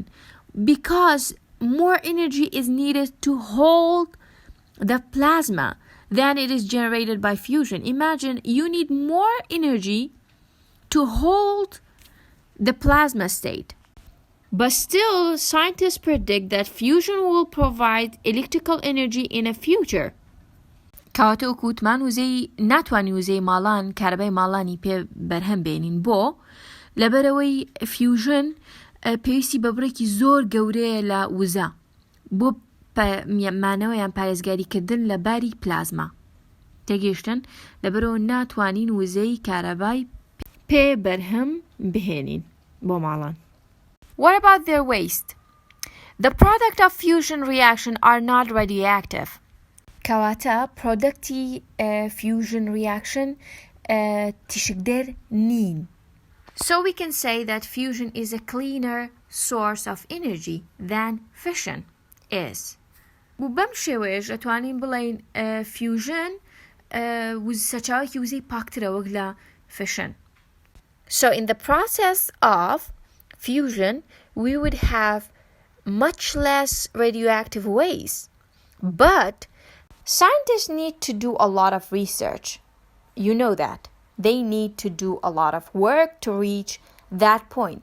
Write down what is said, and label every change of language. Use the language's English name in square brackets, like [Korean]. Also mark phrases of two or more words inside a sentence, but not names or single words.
[English] Because more energy is needed to hold the plasma than it is generated by fusion. Imagine you need more energy to hold the plasma state. But still, scientists predict that fusion will provide electrical energy in the future. [Central Kurdish] کەواتە وەکوتمان وزەی ناتوانین وزەی ماڵان کارەبای ماڵانی پێ بەرهەم بێنین بۆ لەبەرەوەی فیوژن پێویستی بە بڕێکی زۆر گەورەیە لە وزە بۆ مانەوەیان پارێزگاریکردن لە باری پلازما تێگەیشتن لەبەرەوە ناتوانین وزەی کارەبای پێ بەرهەم بهێنین بۆ ماڵان. [English] What about their waste? The product of fusion reaction are not radioactive. [Central Kurdish] کەواتە پرۆدەکتی [English] fusion reaction [Central Kurdish] تیشکدەر نین. [English] So we can say that fusion is a cleaner source of energy than fission is. [Central Kurdish] بەم شێوەیەش ئەتوانین بڵێین fusion سەرچاوێکی وزەی پاکترە وەک لە fission. [English] So in the process of fusion, we would have much less radioactive waste. But scientists need to do a lot of research. You know that. They need to do a lot of work to reach that point.